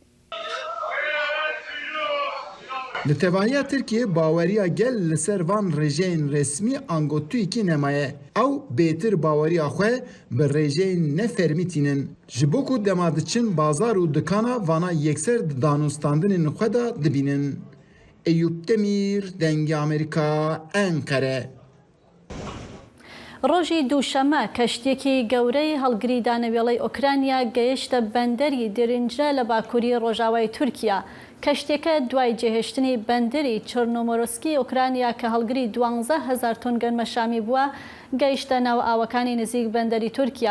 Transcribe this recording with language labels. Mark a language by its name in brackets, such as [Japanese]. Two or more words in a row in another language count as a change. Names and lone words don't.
[Kurdish] Li tevahiya Tirkiye baweriya gel li ser van rêjeyên resmî ango TÜİKê nemaye. Ew bêtir baweriya xwe bi rêjeyên nefermî tînin. Ji bo ku dema diçin bazar û dikana vana yekser di danûstandinên xwe da dibînin. Eyüp Demir, Dengê Amerîka, Enkere. [Central Kurdish] ڕۆژی دووشەمە کەشتێکی گەورەی هەڵگری دانەوێڵەی ئۆکرانیا گەیشتە بەندەری درنجە لە باکووری ڕۆژاوای تورکیا. کەشتێکە دوای جێهێشتنی بەندەری چرنۆمۆرۆسکی ئۆکرانیا کە هەڵگری 12,000 تۆن گەنمە شامی بووە گەیشتە ناو ئاوەکانی نزیک بەندەری تورکیا.